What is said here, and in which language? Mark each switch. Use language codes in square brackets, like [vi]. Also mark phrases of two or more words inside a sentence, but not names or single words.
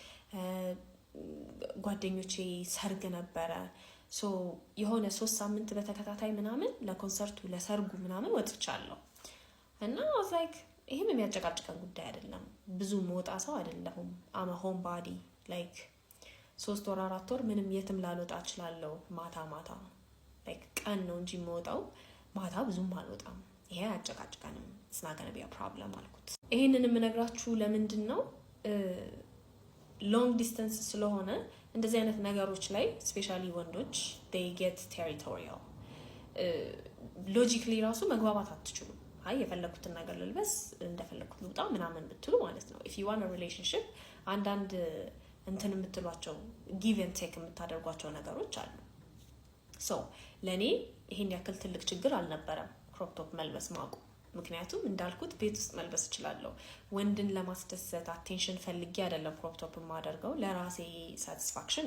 [am] ጓደኞቼ ሰርግ ነበረ so የሆነ 3 ሳምንት በተከታታይ ምናምን ለኮንሰርቱ ለሰርጉ ምናምን ወጥቻለሁ እና I [en] was like [am] ይሄም የሚያጨቃጭቀን ጉዳይ አይደለም ብዙ መውጣ ሰው አይደለሁም [en] I'm a homebody like [am] 3 ወር 4 ወር ምንም የትም ላልወጣ እችላለሁ ማታ like ቀን ነው እንጂ መውጣው ማታ ብዙም አልወጣም ይሄ አጨቃጭቀንም [en] it's not going to be a problem [am] አልኩት ይሄንን የምነግራችሁ ለምንድን ነው [en] long distance [am] ስለሆነ እንደዚህ አይነት ነገሮች ላይ especially ወንዶች [en] they get territorial [am] ሎጂክሊ ራሱ መግባባት አትችሉም። አይ የፈለኩትን ነገር ልልበስ እንደፈለኩት ልውጣ ምናምን ብትሉ ማለት ነው። [en] if you want a relationship [am] አንዳንድ እንትን የምትሏቸው [en] give and take [am] የምታደርጓቸው ነገሮች አሉ። ሶ ለኔ ይሄን ያክል ትልቅ ችግር አልነበረም [en] crop top [am] መልበስ ማቁ። ምክንያቱም እንዳልኩት ቤት ውስጥ መልበስ እችላለሁ። ወንድን ለማስደሰት አቴንሽን ፈልጌ አይደለም [en] crop top [am] የማደርገው፣ ለራሴ ሳቲስፋክሽን